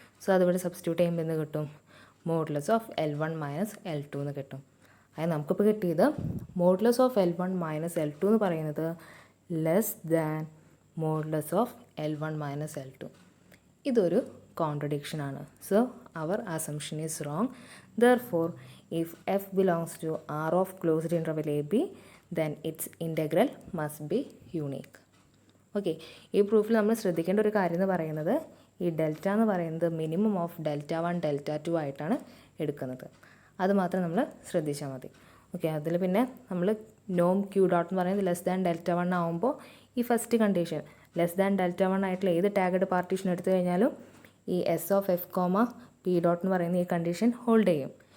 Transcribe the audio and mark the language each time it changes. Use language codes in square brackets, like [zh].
[ml] So അതിവിടെ substitute ചെയ്യുമ്പോൾ എന്ത് കിട്ടും, modulus of L1 minus L2 എന്ന് കിട്ടും. അത് നമുക്കിപ്പോൾ കിട്ടിയത് modulus of L1 minus L2 എന്ന് പറയുന്നത് less than modulus of L1 minus L2. ഇതൊരു കോൺട്രഡിക്ഷൻ ആണ്. [en] So our assumption is wrong. Therefore if f belongs to R of closed interval AB then its integral must be unique. [ml] Okay, ഈ പ്രൂഫിൽ നമ്മൾ ശ്രദ്ധിക്കേണ്ട ഒരു കാര്യം എന്ന് പറയുന്നത് ഈ ഡെൽറ്റ എന്ന് പറയുന്നത് മിനിമം ഓഫ് Δ1 Δ2 ആയിട്ടാണ് എടുക്കുന്നത്. അത് മാത്രം നമ്മൾ ശ്രദ്ധിച്ചാൽ മതി. ഓക്കെ, അതിൽ പിന്നെ നമ്മൾ നോം ക്യൂ ഡോട്ട് എന്ന് പറയുന്നത് ലെസ് ദാൻ Δ1 ആകുമ്പോൾ ഈ ഫസ്റ്റ് കണ്ടീഷൻ ലെസ് ദാൻ Δ1 ആയിട്ടുള്ള ഏത് ടാഗഡ് പാർട്ടീഷൻ എടുത്തു കഴിഞ്ഞാലും ഈ S of F comma P dot എന്ന് പറയുന്ന ഈ കണ്ടീഷൻ ഹോൾഡ് ചെയ്യും.